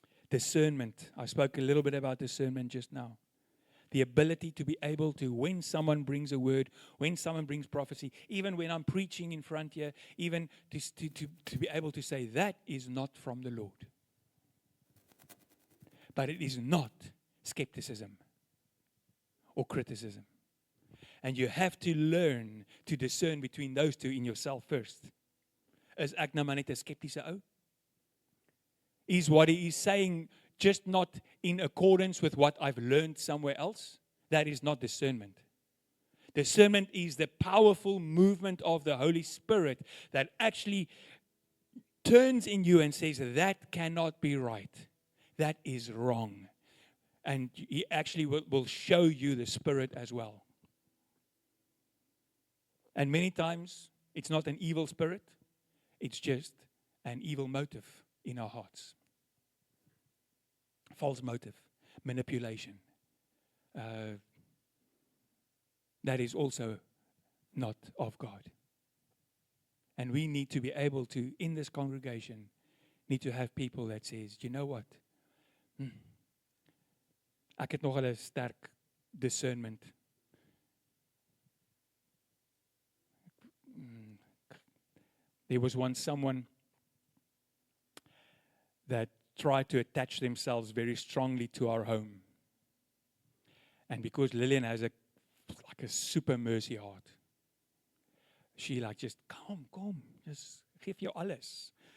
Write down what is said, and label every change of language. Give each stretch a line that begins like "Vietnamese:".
English: Discernment. I spoke a little bit about discernment just now. The ability to be able to, when someone brings a word, when someone brings prophecy, even when I'm preaching in front here, even to be able to say, that is not from the Lord. But it is not skepticism or criticism. And you have to learn to discern between those two in yourself first.
Afrikaans: Is ek nou maar net 'n skeptiese ou?
English: Is what he is saying just not in accordance with what I've learned somewhere else? That is not discernment. Discernment is the powerful movement of the Holy Spirit that actually turns in you and says, that cannot be right. That is wrong. And he actually will show you the Spirit as well. And many times, it's not an evil spirit. It's just an evil motive in our hearts. False motive, manipulation. That is also not of God. And we need to be able to, in this congregation, need to have people that says, you know what?
Afrikaans: Ek het nogal 'n sterk discernment.
English: There was once someone that tried to attach themselves very strongly to our home. And because Lillian has like a super mercy heart, she like just,
Afrikaans: kom, just geef jou alles.